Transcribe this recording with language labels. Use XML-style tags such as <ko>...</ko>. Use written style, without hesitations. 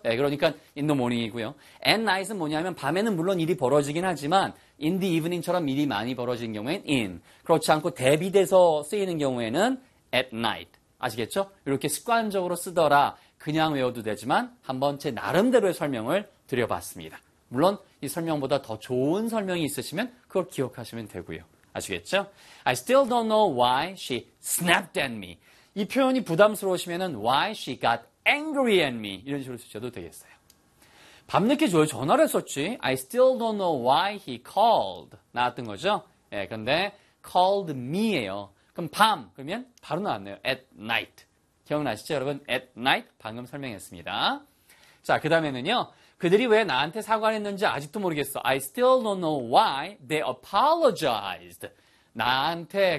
<ko>예, 그러니까</ko> <en>in the morning</en> <ko>이고요.</ko> <en>At night</en> <ko>은 뭐냐면 밤에는 물론 일이 벌어지긴 하지만</ko> <en>in the evening</en> <ko>처럼 일이 많이 벌어지는 경우에는 in. 그렇지 않고 대비돼서 쓰이는 경우에는</ko> <en>at night.</en> <ko>아시겠죠? 이렇게 습관적으로 쓰더라. 그냥 외워도 되지만 한번 제 나름대로의 설명을 드려봤습니다. 물론 이 설명보다 더 좋은 설명이 있으시면 그걸 기억하시면 되고요. 아시겠죠?</ko> <en>I still don't know why she snapped at me.</en> <ko>이 표현이 부담스러우시면은</ko> <en>why she got angry at me</en> <ko>이런 식으로 쓰셔도 되겠어요. 밤늦게 저 전화를 했었지.</ko> <en>I still don't know why he called</en> <ko>나왔던 거죠. 예, 근데</ko> <en>called me</en> <ko>예요. 그럼 밤 그러면 바로 나왔네요.</ko> <en>at night</en> <ko>기억나시죠, 여러분?</ko> <en>at night</en> <ko>방금 설명했습니다. 자, 그다음에는요. 그들이 왜 나한테 사과를 했는지 아직도 모르겠어.</ko> <en>I still don't know why they apologized</en> <ko>나한테.</ko>